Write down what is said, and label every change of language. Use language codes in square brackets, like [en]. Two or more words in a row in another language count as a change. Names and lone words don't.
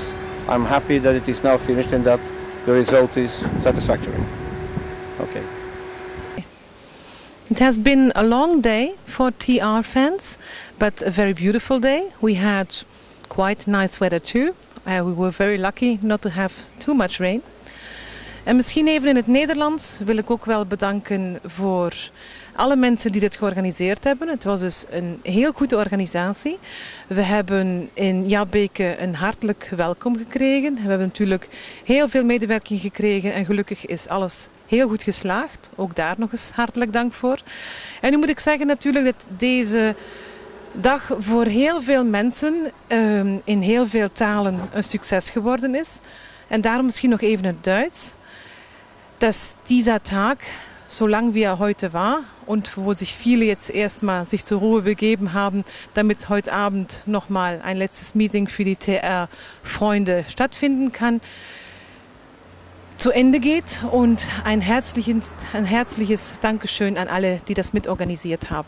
[en] I'm happy that it is now finished and that the result is satisfactory. Okay. It has been a long day for TR fans, but a very beautiful day. We had quite nice weather too. We were very lucky not to have too much rain. [nl] En misschien even in het Nederlands wil ik ook wel bedanken voor alle mensen die dit georganiseerd hebben. Het was dus een heel goede organisatie. We hebben in Jabbeke een hartelijk welkom gekregen. We hebben natuurlijk heel veel medewerking gekregen en gelukkig is alles heel goed geslaagd. Ook daar nog eens hartelijk dank voor. En nu moet ik zeggen natuurlijk dat deze dag voor heel veel mensen in heel veel talen een succes geworden is. En daarom misschien nog even het Duits. [de] Dass dieser Tag, so lang wie heute war und wo sich viele jetzt erstmal sich zur Ruhe begeben haben, damit heute Abend nochmal ein letztes Meeting für die TR-Freunde stattfinden kann, zu Ende geht und ein herzliches Dankeschön an alle, die das mitorganisiert haben.